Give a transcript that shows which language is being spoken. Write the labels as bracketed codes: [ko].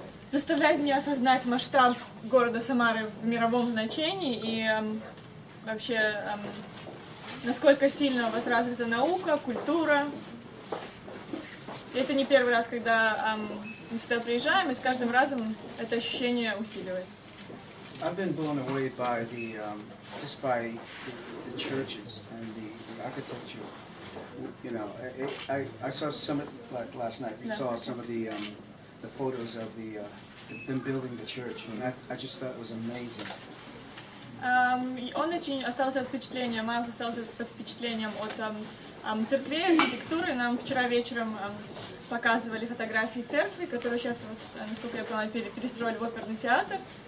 [ru] заставляет меня осознать масштаб города Самары в мировом значении и вообще насколько сильно у вас развита наука, культура. И это не первый раз, когда мы сюда приезжаем, и с каждым разом это ощущение усиливается. [en] I've been blown away by just by the churches and the architecture. You know, I saw some, like last night, we saw some of the photos of them building the church, and I just thought it was amazing. [ru] Он очень остался под впечатлением, Майлз остался под впечатлением от церкви, архитектуры. Нам вчера вечером показывали фотографии церкви, которую сейчас, насколько я поняла, перестроили в оперный театр.